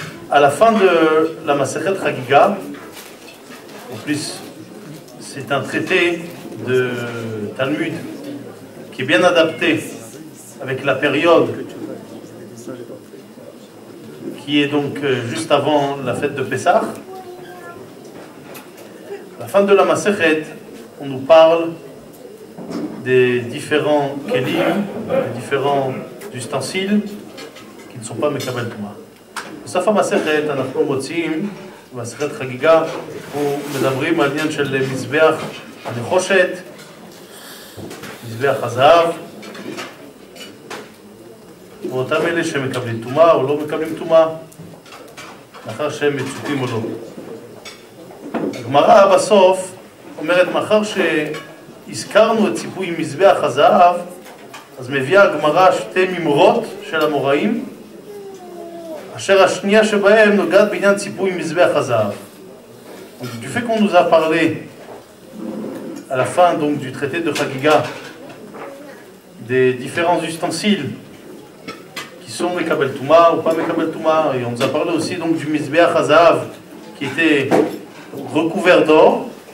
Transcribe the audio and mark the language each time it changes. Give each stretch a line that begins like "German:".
French: À la fin de la Masechet Chagiga, en plus c'est un traité de Talmud qui est bien adapté avec la période qui est donc juste avant la fête de Pessah. À la fin de la Masechet, on nous parle des différents kelim, des différents ustensiles qui ne sont pas Mekabel Touma.
Hebrew: בסוף המסכת אנחנו מוצאים, במסכת חגיגה, ומדברים על עניין של מזבח הנחושת, מזבח הזהב, ואותם אלה שמקבלים טומאה או לא מקבלים טומאה, לאחר שהם מצופים או לא. הגמרא בסוף אומרת, מאחר שהזכרנו את ציפוי מזבח הזהב, אז מביאה הגמרא שתי ממרות של המוראים, אשר השנייה שבהם נוגעת בעניין ציפוי מזבח הזהב.
French: Du fait qu'on nous a parlé à la fin donc, du traité de Chagiga des différents ustensiles qui sont Mekabel Touma ou pas Mekabel Touma, et on nous a parlé aussi donc, du Mizbeach Hazahav qui était recouvert d'or.